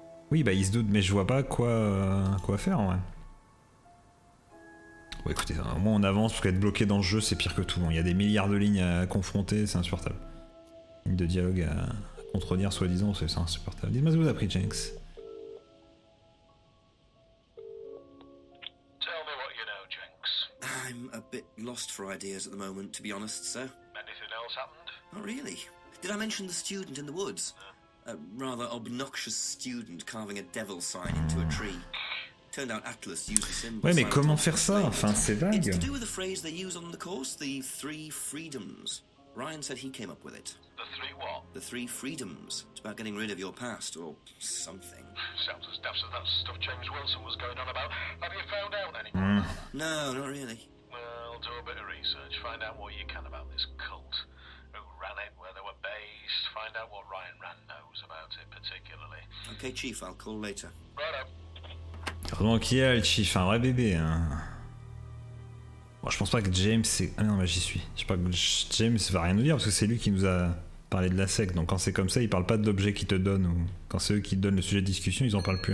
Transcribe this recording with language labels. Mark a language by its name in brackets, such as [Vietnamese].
[French] Oui, bah, il se doute, mais je vois pas quoi faire, en vrai. Bon, écoutez, au moins on avance, parce qu'être bloqué dans le jeu, c'est pire que tout. Il y a des milliards de lignes à confronter, c'est insupportable. Ligne de dialogue à contredire soi-disant, c'est insupportable. Dis-moi ce que vous avez appris, Jenks. [English] Tell me what you know, Jenks. I'm a bit lost for ideas at the moment, to be honest, sir. Anything else happened? Not really. Did I mention the student in the woods? A rather obnoxious student carving a devil sign into a tree. Turned out Atlas used the symbol. [French] Ouais, mais comment faire ça? Enfin, c'est vague. [English] It's to do with the phrase they use on the course, the 3 freedoms. Ryan said he came up with it. The 3 what? The 3 freedoms. It's about getting rid of your past, or something. Sounds as daft as that stuff James Wilson was going on about. Have you found out any? No, not really. Well, do a bit of research. Find out what you can about this cult. Who ran it, where they were based. Find out what Ryan Rand knows about it particularly. Okay, Chief, I'll call later. Righto. [French] Heureusement qu'il y a le Chief, un vrai bébé. Hein. Bon, je pense pas que James c'est... Ah non, bah j'y suis. Je sais pas que James va rien nous dire parce que c'est lui qui nous a parlé de la secte. Donc quand c'est comme ça, il parle pas de l'objet qu'il te donne ou quand c'est eux qui te donnent le sujet de discussion, ils en parlent plus.